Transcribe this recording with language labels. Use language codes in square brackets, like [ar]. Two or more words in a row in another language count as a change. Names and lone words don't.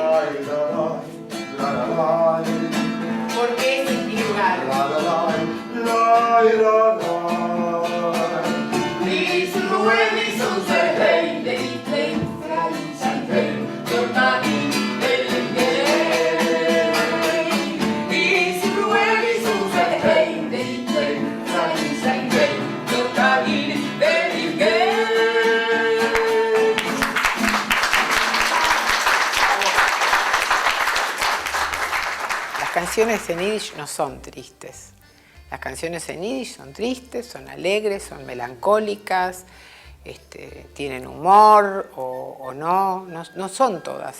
[es] Porque ese es mi lugar. [de] Dies Ruhe, dies unser Heim, der die Klein frei sein will, dort mag ihn Berlin. Dies Ruhe, dies unser Heim, der die Klein frei sein will, dort mag ihn Berlin. [es] Las canciones en yiddish no son tristes. Las canciones en yiddish son tristes, son alegres, son melancólicas, tienen humor o no son todas.